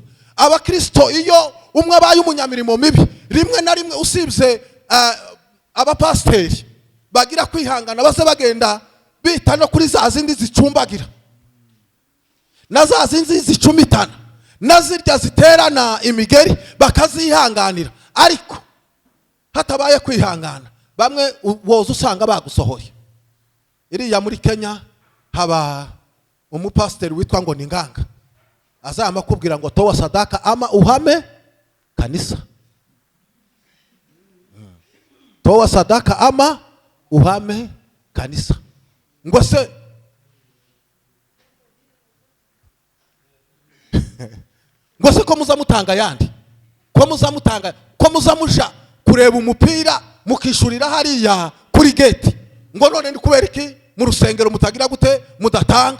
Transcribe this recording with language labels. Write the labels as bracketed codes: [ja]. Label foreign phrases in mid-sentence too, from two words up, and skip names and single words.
[rw] Abakristo iyo umwe abaye umunyamirimo mibi, rimwe na rimwe usibye abapasteri bagira kwihangana, baze bagenda bita no kuri za zindi zicumbagira, na za zindi zicumitana, na zirya ziterana imigeri bakazihanganira. Ariko hatabaye kwihangana, bamwe woza usanga bagusohoye. Iriya muri Kenya haba umupasteri witwa ngo ni Nganga, azama kubwira ngo [sw] towa sadaka ama uhame kanisa, towa sadaka ama uhame kanisa. [rw] Ngo se ngo se ko muzamutanga yandi, ko muzamutanga, ko muzamuja kureba umupira mukishurira hariya kuri gate, ngo none ni kubera iki mu rusengero mutagira gute mudatanga?